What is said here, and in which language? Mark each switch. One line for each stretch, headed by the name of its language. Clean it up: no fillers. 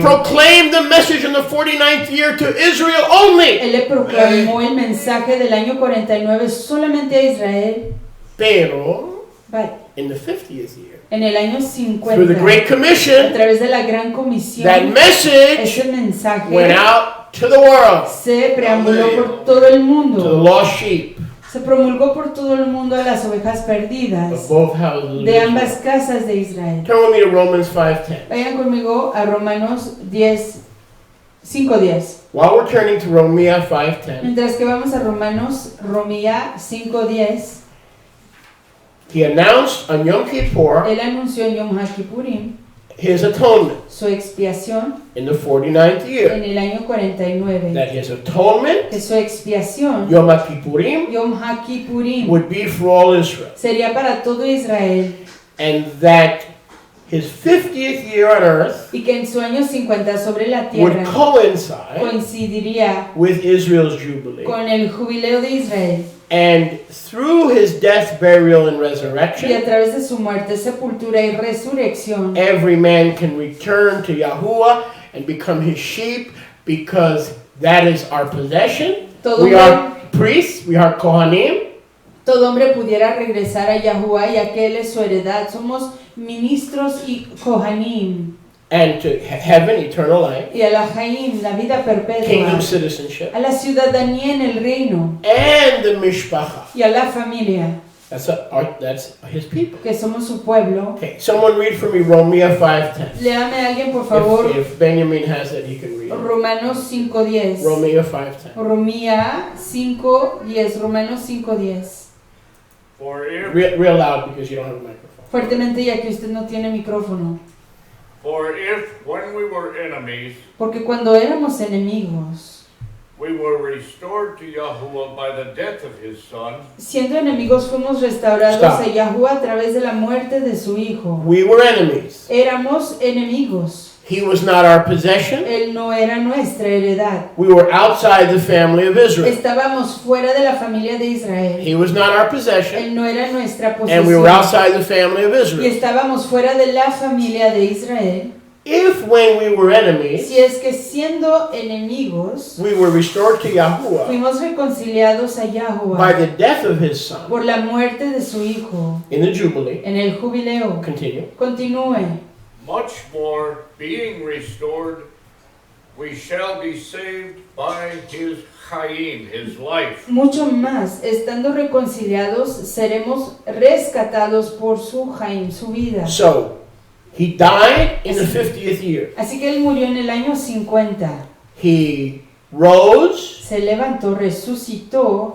English: proclaimed the message in the 49th year to Israel only.
Spanish: Él le proclamó el mensaje del año 49 solamente a Israel. Pero
English: But in the 50th year,
Spanish: en el año
English: through the 50, Great
Spanish: a
English: Commission,
Spanish: través de la gran
English: that
Spanish: comisión,
English: message
Spanish: ese mensaje
English: went out to the world,
Spanish: se preambuló por todo el
English: to the
Spanish: mundo.
English: lost sheep
Spanish: Se promulgó por todo el mundo a las ovejas
English: of
Spanish: perdidas
English: both houses of
Spanish: de
English: Israel.
Spanish: ambas casas de Israel.
English: Turn with me to Romans 5:10.
Spanish: Vayan conmigo a Romanos 5:10.
English: While we're turning to Romans 5:10,
Spanish: Mientras que vamos a Romía 5:10,
English: he announced on Yom Kippur
Spanish: él anunció en Yom HaKippurim
English: his atonement
Spanish: su expiación
English: in the 49th year.
Spanish: en el año 49.
English: That his atonement,
Spanish: Que su expiación,
English: Yom Kippurim,
Spanish: Yom HaKippurim,
English: would be for all Israel.
Spanish: sería para todo Israel
English: And that his 50th year on earth
Spanish: y que en su año 50 sobre la
English: would
Spanish: tierra
English: coincide
Spanish: coincidiría
English: with Israel's Jubilee.
Spanish: con el jubileo de Israel.
English: And through his death, burial, and
Spanish: Y a
English: resurrection,
Spanish: través de su muerte, sepultura y resurrección,
English: every man can return to Yahuwah and become his sheep because that is our possession.
Spanish: todo
English: We
Spanish: hombre,
English: are priests, we are Kohanim,
Spanish: todo hombre pudiera regresar a Yahuwah, ya que Él es su heredad. Somos ministros y Kohanim.
English: and to heaven, eternal life,
Spanish: Y a la Jaim, la vida perpetua.
English: kingdom citizenship,
Spanish: A la ciudadanía en el reino.
English: and the mishpacha.
Spanish: Y a la familia,
English: That's his people.
Spanish: que somos su pueblo.
English: Okay, someone read for me Romans 5:10.
Spanish: Léame a alguien, por favor,
English: If Benjamin has it, he can read it.
Spanish: Romanos 5:10.
English: Romans 5:10.
Spanish: Romía 5:10. Romanos 5:10.
English: For if, Real loud because you don't have a microphone.
Spanish: Fuertemente, ya que usted no tiene micrófono.
English: when we were enemies,
Spanish: Porque cuando éramos enemigos,
English: we were restored to Yahuwah by the death of his son,
Spanish: siendo enemigos fuimos restaurados
English: Stop.
Spanish: a Yahuwah a través de la muerte de su Hijo.
English: We were enemies.
Spanish: Éramos enemigos.
English: He was not our possession.
Spanish: Él no era nuestra heredad.
English: We were outside the family of Israel.
Spanish: Estábamos fuera de la familia de Israel.
English: He was not our possession.
Spanish: Él no era nuestra
English: And we were outside the family of
Spanish: Y
English: Israel.
Spanish: estábamos fuera de la familia de Israel.
English: If when we were enemies,
Spanish: Si es que siendo enemigos,
English: we were restored to Yahuwah
Spanish: fuimos reconciliados a
English: by
Spanish: Yahuwah
English: the death of his son
Spanish: por la muerte de su Hijo
English: in the Jubilee,
Spanish: en el jubileo.
English: continue,
Spanish: Continúe.
English: much more being restored, we shall be saved by his Chaim, his life.
Spanish: Mucho más, estando reconciliados, seremos rescatados por su Jaim, su vida.
English: So, he died in the 50th year.
Spanish: Así que él murió en el año 50.
English: He rose
Spanish: Se levantó, resucitó